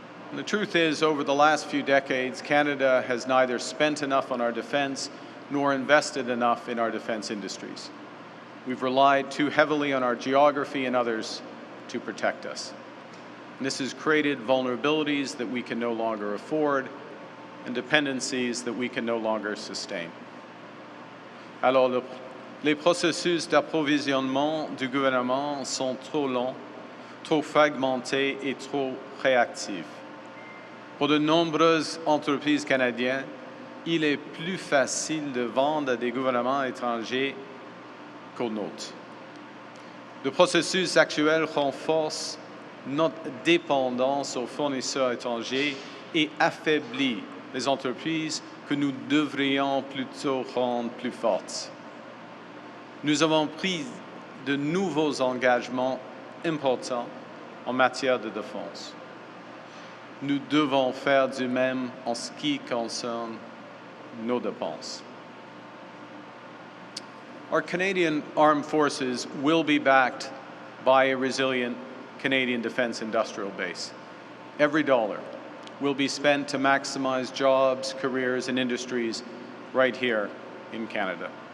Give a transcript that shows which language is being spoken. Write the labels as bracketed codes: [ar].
[en] And the truth is, over the last few decades, Canada has neither spent enough on our defense nor invested enough in our defense industries. We've relied too heavily on our geography and others to protect us. And this has created vulnerabilities that we can no longer afford and dependencies that we can no longer sustain. [fr] Alors, les processus d'approvisionnement du gouvernement sont trop longs, trop fragmentés et trop réactifs. Pour de nombreuses entreprises canadiennes, il est plus facile de vendre à des gouvernements étrangers qu'aux nôtres. Le processus actuel renforce notre dépendance aux fournisseurs étrangers et affaiblit les entreprises que nous devrions plutôt rendre plus fortes. Nous avons pris de nouveaux engagements importants en matière de défense. nous devons faire du même en ce qui concerne nos dépenses. [en] Our Canadian Armed Forces will be backed by a resilient Canadian Defence Industrial Base. Every dollar will be spent to maximize jobs, careers, and industries right here in Canada.